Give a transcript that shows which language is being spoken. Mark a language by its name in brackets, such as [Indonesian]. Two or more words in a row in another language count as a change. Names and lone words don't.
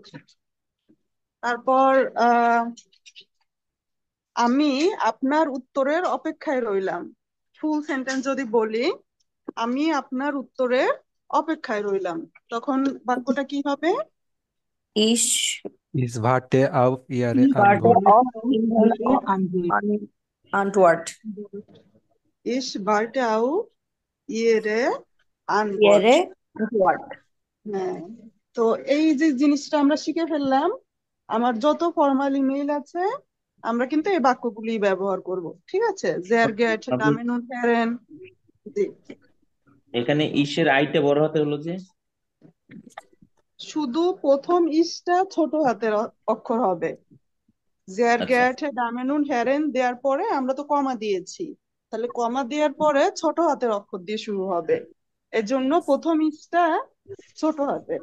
[Bangla] তারপর আমি আপনার উত্তরের অপেক্ষায় রইলাম। ফুল সেন্টেন্স যদি বলি, আমি আপনার উত্তরের অপেক্ষায় রইলাম, তখন বাক্যটা কি হবে? [German] ইস Ich warte auf Ihre warte Antwort. auf Antwort. Ich warte auf Ihre Antwort. Ihre Antwort. [Bangla] হ্যাঁ, তো এই যে জিনিসটা আমরা শিখে ফেললাম, আমার যত ফর্মাল ইমেইল আছে আমরা কিন্তু এই বাক্যগুলি ব্যবহার করব, ঠিক আছে? [German] Sehr geehrte [Bangla] আপু [German] Damen und Herren, [Bangla] জি। এখানে ইসের আইতে বড় হাতে হলো যে শুধু প্রথম ইসটা ছোট হাতের অক্ষর হবে। [German] Sehr [Bangla] আচ্ছা [German] geehrte Damen und Herren [Bangla] দেওয়ার পরে আমরা তো কমা দিয়েছি, তাহলে কমা দেওয়ার পরে ছোট হাতের অক্ষর দিয়ে শুরু হবে, এজন্য প্রথম ইসটা ছোট হাতের।